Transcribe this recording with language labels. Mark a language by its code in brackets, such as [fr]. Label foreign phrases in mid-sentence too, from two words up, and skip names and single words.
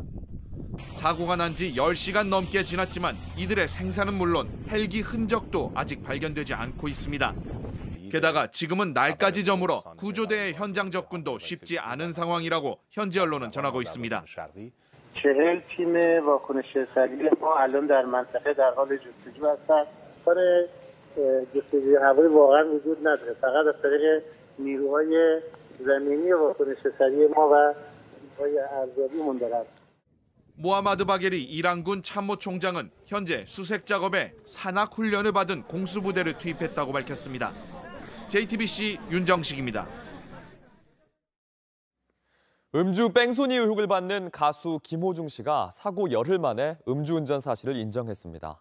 [ko] 사고가 난 지 10시간 넘게 지났지만 이들의 생사는 물론 헬기 흔적도 아직 발견되지 않고 있습니다. 게다가 지금은 날까지 저물어 구조대의 현장 접근도 쉽지 않은 상황이라고 현지 언론은 전하고 있습니다. [fa] 40팀의 واکنش‌رسانی ما الان در منطقه در حال جستجو هستند. کار جستجوی هوایی واقعا وجود نداره. فقط از طریق نیروهای زمینی واکنش‌رسانی ما و نیروهای ارزیابی مونده است. [ko] 모하마드 바게리 이란군 참모총장은 현재 수색 작업에 산악 훈련을 받은 공수부대를 투입했다고 밝혔습니다. JTBC 윤정식입니다. 음주 뺑소니 의혹을 받는 가수 김호중 씨가 사고 열흘 만에 음주운전 사실을 인정했습니다.